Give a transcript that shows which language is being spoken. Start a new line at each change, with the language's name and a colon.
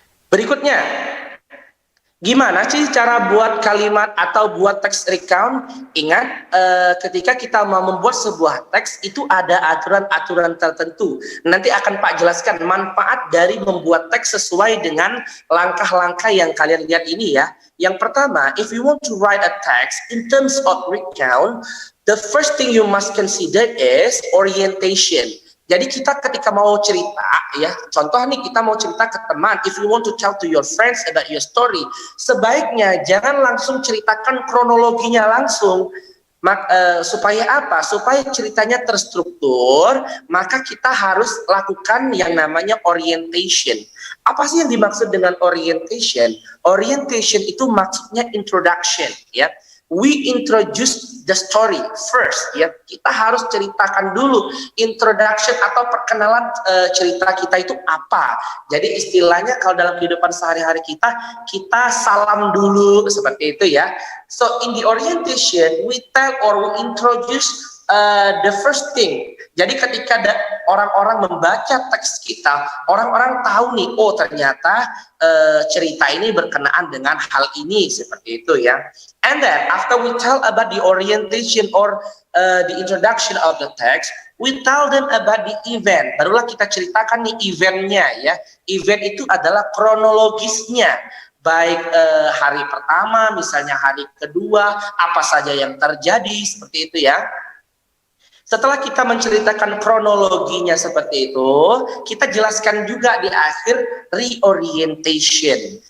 Indonesian: Berikutnya, Gimana sih cara buat kalimat atau buat teks recount? Ingat, ketika kita mau membuat sebuah teks itu ada aturan-aturan tertentu. Nanti akan Pak jelaskan manfaat dari membuat teks sesuai dengan langkah-langkah yang kalian lihat ini ya. Yang pertama,
English: if you want to write a text in terms of recount, the first thing you must consider is orientation.
Indonesian: Jadi kita ketika mau cerita, ya, contoh nih kita mau cerita ke teman,
English: if you want to tell to your friends about your story,
Indonesian: sebaiknya jangan langsung ceritakan kronologinya langsung. Supaya apa? Supaya ceritanya terstruktur, maka kita harus lakukan yang namanya orientation. Apa sih yang dimaksud dengan orientation? Orientation itu maksudnya introduction, ya.
English: We introduce the story first,
Indonesian: ya. Kita harus ceritakan dulu introduction atau perkenalan cerita kita itu apa. Jadi istilahnya kalau dalam kehidupan sehari-hari kita salam dulu seperti itu ya.
English: So in the orientation we tell or we introduce the first thing.
Indonesian: Jadi ketika orang-orang membaca teks kita, orang-orang tahu nih, oh ternyata cerita ini berkenaan dengan hal ini, seperti itu ya.
English: And then after we tell about the orientation or the introduction of the text, we tell them about the event.
Indonesian: Barulah kita ceritakan nih eventnya ya. Event itu adalah kronologisnya. Baik hari pertama, misalnya hari kedua, apa saja yang terjadi, seperti itu ya. Setelah kita menceritakan kronologinya seperti itu, kita jelaskan juga di akhir reorientation.